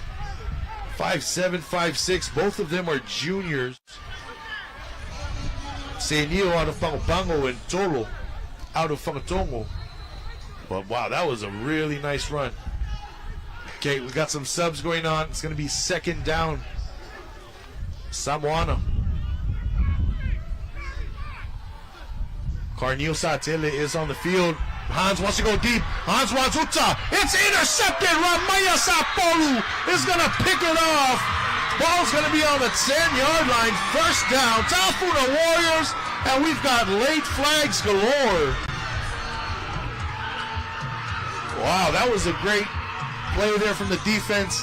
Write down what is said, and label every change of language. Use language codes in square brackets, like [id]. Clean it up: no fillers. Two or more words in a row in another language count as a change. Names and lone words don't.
[en] 5'7", 5'6". Both of them are juniors. Senio out of Pangopango and Tolo out of Fangatongo. But wow, that was a really nice run. Okay, we got some subs going on. It's going to be second down. Samoana. Carnil Satele is on the field. Hans wants to go deep. Hans wants Uta. It's intercepted. Ramaya Sapolu is going to pick it off. Ball's going to be on the 10-yard line. First down. Tafuna Warriors. And we've got late flags galore. Wow, that was a great play there from the defense.